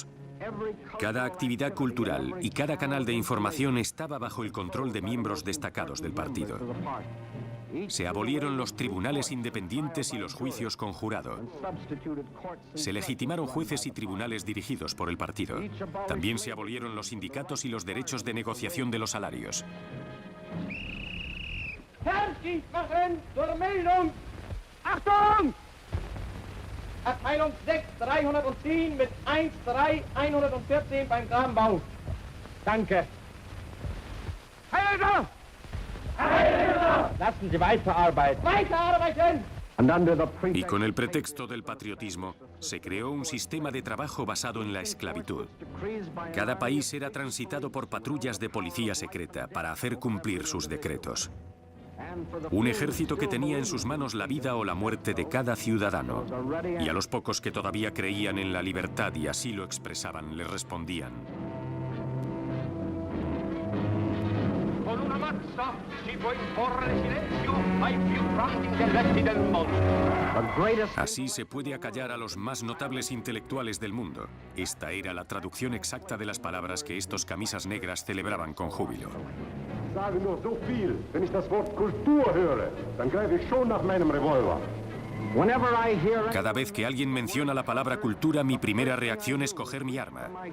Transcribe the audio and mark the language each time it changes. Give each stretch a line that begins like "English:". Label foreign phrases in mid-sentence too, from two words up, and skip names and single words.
Spanish: Cada actividad cultural y cada canal de información estaba bajo el control de miembros destacados del partido. Se abolieron los tribunales independientes y los juicios con jurado. Se legitimaron jueces y tribunales dirigidos por el partido. También se abolieron los sindicatos y los derechos de negociación de los salarios.
German: Achtung! Abteilung 6, 310 mit 1-3-114 beim Grabenbau. Danke. Heil! Lassen Sie weiterarbeiten. Weiterarbeiten!
Spanish: Y con el pretexto del patriotismo, se creó un sistema de trabajo basado en la esclavitud. Cada país era transitado por patrullas de policía secreta para hacer cumplir sus decretos. Un ejército que tenía en sus manos la vida o la muerte de cada ciudadano. Y a los pocos que todavía creían en la libertad y así lo expresaban, les respondían:
Italian: Con una mazza si può imporre silenzio ai più grandi intelletti del mondo.
Spanish: Así se puede acallar a los más notables intelectuales del mundo. Esta era la traducción exacta de las palabras que estos camisas negras celebraban con júbilo.
German: Sage nur so viel, wenn ich das Wort Kultur höre, dann greife ich schon nach meinem Revolver.
Spanish: Cada vez que alguien menciona la palabra cultura, mi primera reacción es coger mi arma.